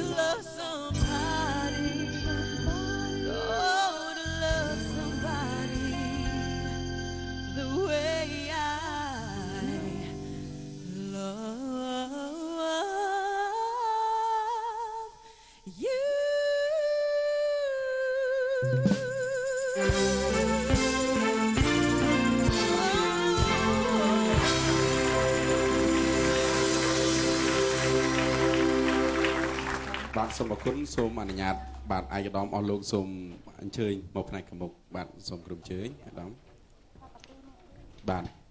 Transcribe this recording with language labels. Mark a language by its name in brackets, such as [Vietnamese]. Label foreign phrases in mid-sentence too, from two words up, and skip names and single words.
[English] love somebody, oh, to love somebody the way I love you. [Khmer] បាទសូមអរគុណសូមអនុញ្ញាតបាទឯកឧត្តមអស់លោកសូមអញ្ជើញមកផ្នែកខាងមុខបាទសូមគ្រប់អញ្ជើញអាដាមបាទ